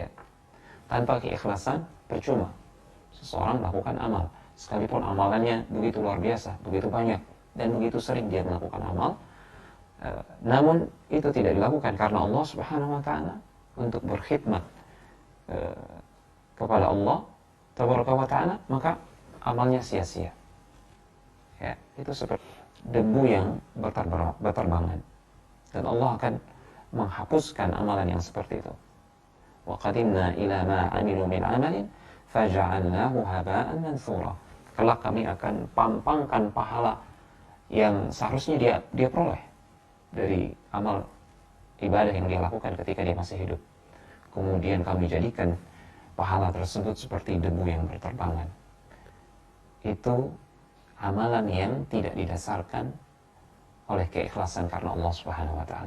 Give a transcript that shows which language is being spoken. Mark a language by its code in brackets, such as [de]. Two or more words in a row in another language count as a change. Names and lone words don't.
[id] Tanpa keikhlasan percuma seseorang melakukan amal, sekalipun amalannya begitu luar biasa, begitu banyak, dan begitu sering dia melakukan amal, namun itu tidak dilakukan karena Allah [ar] سبحانه وتعالى [id] untuk berkhidmat kepada Allah [ar] تبارك وتعالى, [id] maka amalnya sia-sia. Ya, itu seperti debu yang berterbangan. dan Allah akan menghapuskan amalan yang seperti itu. [ar] وقدمنا إلى ما عملوا من عمل فجعلناه هباء منثورا. [id] Kelak kami akan pampangkan pahala yang seharusnya dia peroleh dari amal ibadah yang dia lakukan ketika dia masih hidup. Kemudian kami jadikan pahala tersebut seperti debu yang berterbangan. Itu amalan yang tidak didasarkan oleh keikhlasan karena Allah [ar] سبحانه وتعالى.